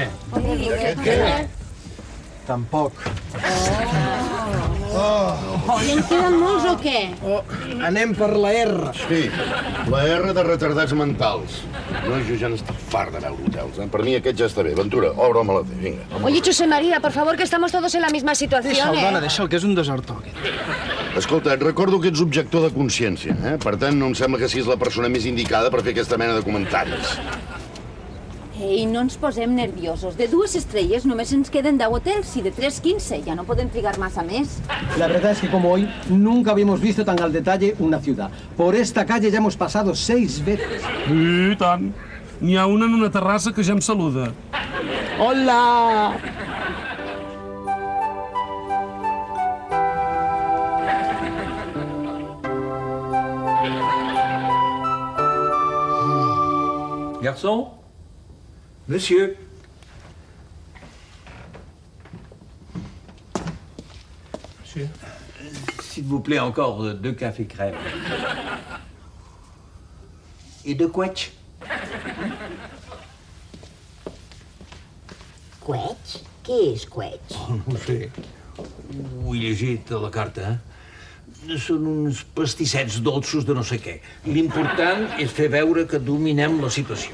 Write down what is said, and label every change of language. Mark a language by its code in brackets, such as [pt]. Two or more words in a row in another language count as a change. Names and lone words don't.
[ca] Què? Tampoc. I en queden molts o què? Anem per la R. Sí, la R de retardats mentals. No, jo ja n'estic fart de veure hotels. Per mi aquest ja està bé. Ventura, obre-me la té, vinga. [es] Oye, José María, por favor, que estamos todos en la misma situación, [ca] Deixa'l, dona, deixa'l, que és un desertor, aquest. Escolta, et recordo que ets objector de consciència, Per tant, no em sembla que siguis la persona més indicada per fer aquesta mena de comentaris. Ei, no ens posem nerviosos. De 2 estrelles només ens queden 10 hotels i de 3, 15. Ya no podem trigar massa més. [es] La verdad es que como hoy nunca habíamos visto tan al detalle una ciudad. Por esta calle ya hemos pasado 6 veces. [ca] I tant. N'hi ha una en una terrassa que ja em saluda. Hola! [fr] Garçon? Monsieur? Monsieur? S'il vous plaît, encore 2 cafés crème. Et 2 quetch. [ca] Quetx? Què és quetx? No ho sé. Ho he llegit a la carta, Són uns pastissets dolços de no sé què. L'important és fer veure que dominem la situació.